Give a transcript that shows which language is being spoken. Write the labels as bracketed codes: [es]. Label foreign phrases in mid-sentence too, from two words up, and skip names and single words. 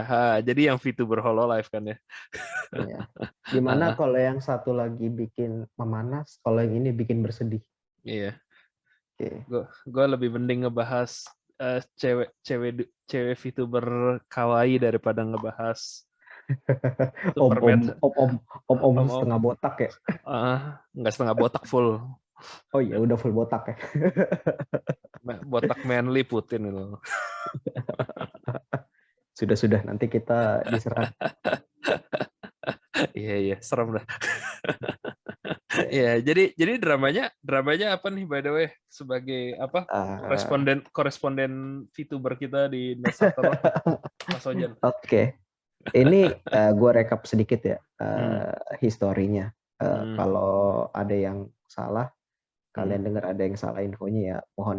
[id] Jadi yang VTuber Hololive kan ya. Ya. Dimana Ah, kalau yang satu lagi bikin memanas, kalau yang ini bikin bersedih. iya. Oke. Gue lebih mending ngebahas cewek cewek cewek VTuber kawaii daripada ngebahas Om-om, Superman. om-om, om-om Om-om. setengah botak ya. Nggak setengah botak full. Oh iya, udah full botak ya. Botak manly Putin itu. Sudah, nanti kita diserang. Iya iya serem dah. Iya jadi dramanya apa nih [en] by the way [id] sebagai apa Uh, koresponden VTuber kita di Nest After Work nih Mas Ojan. Oke, ini gue rekap sedikit ya Hmm, historinya. hmm, Kalau ada yang salah, hmm. kalian dengar ada yang salah infonya ya, mohon